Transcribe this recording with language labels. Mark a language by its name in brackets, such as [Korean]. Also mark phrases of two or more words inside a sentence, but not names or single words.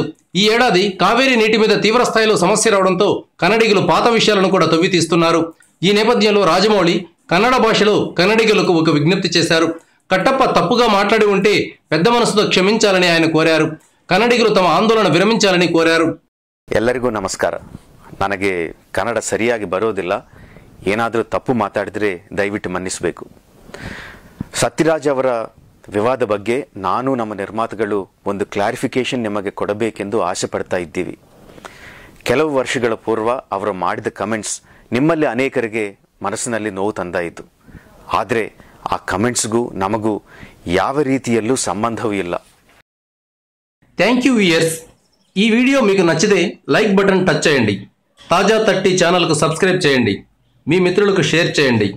[Telugu] ఈ ఏడాది కావేరీ నీటి మీద తీవ్ర స్థాయిలో సమస్య రావడంతో కన్నడిగులు పాత విషయాలను కూడా తవ్వి తీస్తున్నారు. ఈ నేపథ్యంలో రాజమౌళి కన్నడ భాషలో కన్నడిగులకు ఒక విజ్ఞప్తి చేశారు. కట్టప్ప తప్పుగా మాట్లాడి ఉంటే పెద్ద మనసుతో క్షమించాలని ఆయన కోరారు. కన్నడిగులు తమ ఆందోళన విరమించాలని కోరారు. [Kannada] ಎಲ್ಲರಿಗೂ ನಮಸ್ಕಾರ. ನನಗೆ ಕನ್ನಡ ಸರಿಯಾಗಿ ಬರೋದಿಲ್ಲ. ಏನಾದರೂ ತಪ್ಪು ಮಾತಾಡಿದರೆ ದಯವಿಟ್ಟು ಮನ್ನಿಸಬೇಕು. ಸತ್ಯರಾಜ್ ಅವರ ವಿವಾದ ಬಗ್ಗೆ ನಾನು ನಮ್ಮ ನಿರ್ಮಾತೃಗಳು ಒಂದು ಕ್ಲಾರಿಫಿಕೇಶನ್ ನಿಮಗೆ ಕೊಡಬೇಕೆಂದು ಆಸೆ ಪಡ್ತಾ ಇದ್ದೀವಿ. ಕೆಲವು ವರ್ಷಗಳ ಪೂರ್ವ ಅವರು ಮಾಡಿದ ಕಮೆಂಟ್ಸ್ ನಿಮ್ಮಲ್ಲಿ ಅನೇಕರಿಗೆ ಮನಸ್ಸಿನಲ್ಲಿ ನೋವು ತಂದಾಯಿತು. ಆದರೆ ಆ ಕಮೆಂಟ್ಸ್ಗೂ ನಮಗೂ ಯಾವ ರೀತಿಯಲ್ಲೂ ಸಂಬಂಧವೂ ಇಲ್ಲ. [English] thank you viewers. [Telugu] ఈ వీడియో మీకు నచ్చితే [English] like button [Telugu] టచ్ చేయండి. తాజా 30 ఛానల్కు సబ్స్క్రైబ్ చేయండి. మీ మిత్రులకు షేర్ చేయండి.